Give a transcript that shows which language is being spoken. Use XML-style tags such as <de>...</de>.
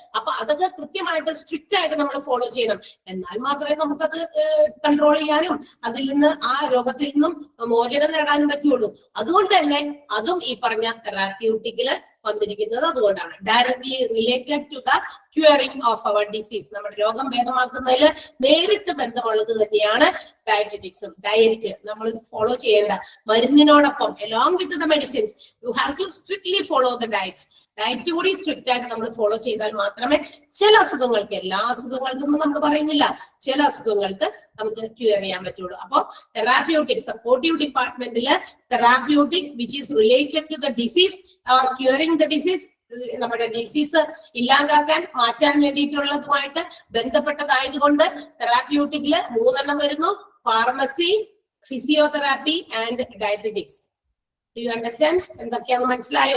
<ml>അപ്പൊ അതൊക്കെ കൃത്യമായിട്ട് സ്ട്രിക്റ്റ് ആയിട്ട് നമ്മൾ ഫോളോ ചെയ്യണം. എന്നാൽ മാത്രമേ നമുക്കത് കൺട്രോൾ ചെയ്യാനും അതിൽ നിന്ന് ആ രോഗത്തിൽ നിന്നും മോചനം നേടാനും പറ്റുള്ളൂ. അതുകൊണ്ട് തന്നെ അതും ഈ പറഞ്ഞ തെറാപ്യൂട്ടിക്കില് വന്നിരിക്കുന്നത് അതുകൊണ്ടാണ്.</ml> <en>Directly related to the curing of our disease.</en> <ml>നമ്മുടെ രോഗം ഭേദമാക്കുന്നതിൽ നേരിട്ട് ബന്ധമുള്ളത് തന്നെയാണ് ഡയറ്ററ്റിക്സും. ഡയറ്റ് നമ്മൾ ഫോളോ ചെയ്യേണ്ട മരുന്നിനോടൊപ്പം</ml> <en>along with the medicines you have to strictly follow the diet.</en> <ml>Diet കൂടി സ്ട്രിക്റ്റ് ആയിട്ട് നമ്മൾ ഫോളോ ചെയ്താൽ മാത്രമേ ചില അസുഖങ്ങൾക്ക്, എല്ലാ അസുഖങ്ങൾക്കൊന്നും നമ്മൾ പറയുന്നില്ല, ചില അസുഖങ്ങൾക്ക് നമുക്ക് ക്യൂർ ചെയ്യാൻ പറ്റുള്ളൂ. അപ്പോൾ therapeutic supportive ഡിപ്പാർട്ട്മെന്റില് therapeutic</ml> <en>which is related to the disease or curing the disease,</en> <ml>നമ്മുടെ ഡിസീസ് ഇല്ലാതാക്കാൻ മാറ്റാൻ വേണ്ടിയിട്ടുള്ളതുമായിട്ട് ബന്ധപ്പെട്ടതായതുകൊണ്ട് തെറാപ്യൂട്ടിക്കില് 3 എണ്ണം വരുന്നു: pharmacy, physiotherapy and dietetics.</ml> <en>Do you understand?</en> <ml>എന്തൊക്കെയാന്ന് മനസ്സിലായോ?</ml>